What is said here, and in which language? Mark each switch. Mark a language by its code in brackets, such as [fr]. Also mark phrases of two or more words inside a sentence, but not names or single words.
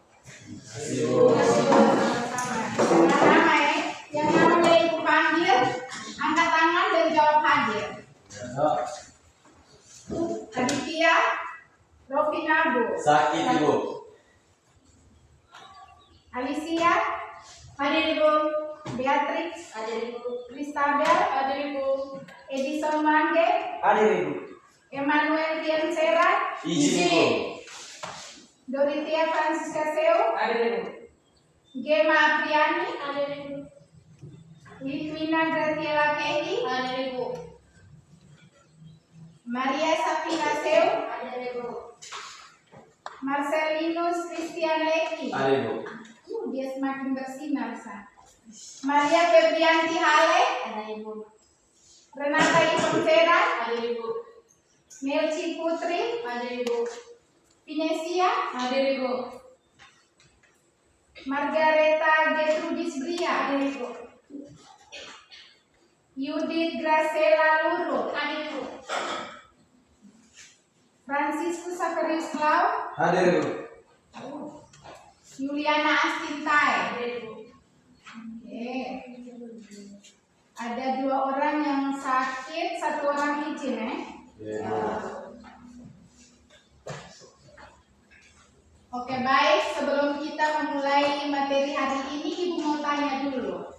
[id] Sama-sama. Nama ya. Yang namanya Ibu panggil, angkat tangan dan jawab hadir. Aditya, Rofinabo, Sakit ibu. Alicia, hadir Ibu. Beatrix, hadir Ibu. Kristabel, hadir Ibu. Edison Mangge, Hadir ibu. Emmanuel Diansera, Izin ibu. Dorothea Francisca Seo, Hadir ibu. Gema Apriani, hadir Ibu. Litwina Graciela Kehi, hadir Ibu. Maria Safina Seo, hadir Ibu. Marcelinus Christian Leki, Hadir ibu. dia semakin bersinar, Sa. Maria Febrianti Hale, hadir Ibu. Renata Ivonsera, hadir Ibu. Melci Putri, hadir Ibu. Pinesia, hadir Ibu. Margareta Gertrudis Bria, hadir Ibu. Yudit Gracela Luru, hadir Ibu. Franciscus Saverius Lau, Hadir ibu. Juliana Astintai, hadir Ibu. Oke. Ada 2 orang yang sakit, 1 orang izin Oke, baik. Sebelum kita memulai materi hari ini, Ibu mau tanya dulu.